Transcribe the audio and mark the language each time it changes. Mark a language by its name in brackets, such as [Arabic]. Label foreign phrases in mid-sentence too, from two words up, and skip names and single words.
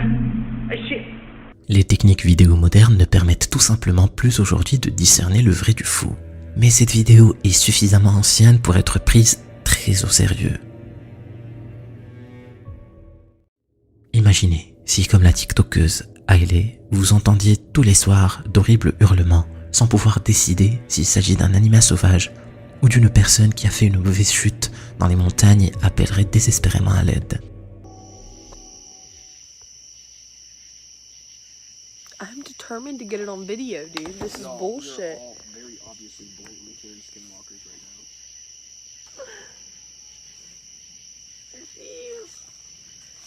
[English] Ay, shit. [French] Les techniques vidéo modernes ne permettent tout simplement plus aujourd'hui de discerner le vrai du faux. Mais cette vidéo est suffisamment ancienne pour être prise très au sérieux. Imaginez si, comme la TikTokeuse Hailey, vous entendiez tous les soirs d'horribles hurlements sans pouvoir décider s'il s'agit d'un animal sauvage ou d'une personne qui a fait une mauvaise chute dans les montagnes et appellerait désespérément à l'aide. [English] I'm determined to get it on video, dude. This is bullshit. Very obviously blatantly Karen skinwalkers right now.